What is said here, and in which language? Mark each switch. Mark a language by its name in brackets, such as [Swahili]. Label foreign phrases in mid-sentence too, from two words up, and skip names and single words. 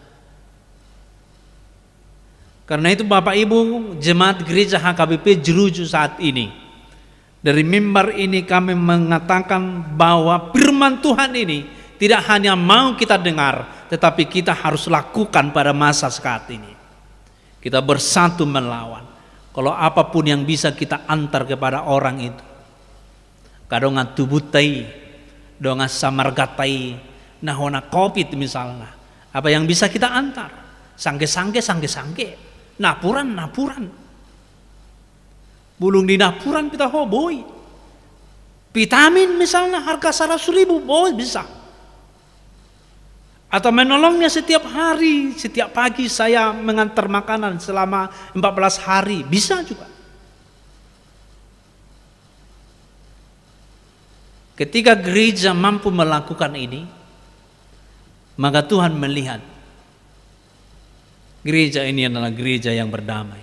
[Indonesian] Karena itu Bapak Ibu jemaat gereja HKBP Jeruju saat ini, dari mimbar ini kami mengatakan bahwa firman Tuhan ini tidak hanya mau kita dengar, tetapi kita harus lakukan pada masa saat ini. Kita bersatu melawan. Kalau apapun yang bisa kita antar kepada orang itu, [Batak Toba] kadongan tubutai, dongan samargatai, nahona [Indonesian] COVID misalnya, apa yang bisa kita antar? [Batak Toba] Sangke-sangke, napuran. Bulung di napuran kita hoboi. [Indonesian] Vitamin misalnya harga 100.000, boleh bisa. Atau menolongnya setiap hari, setiap pagi saya mengantar makanan selama 14 hari, bisa juga. Ketika gereja mampu melakukan ini, maka Tuhan melihat gereja ini adalah gereja yang berdamai.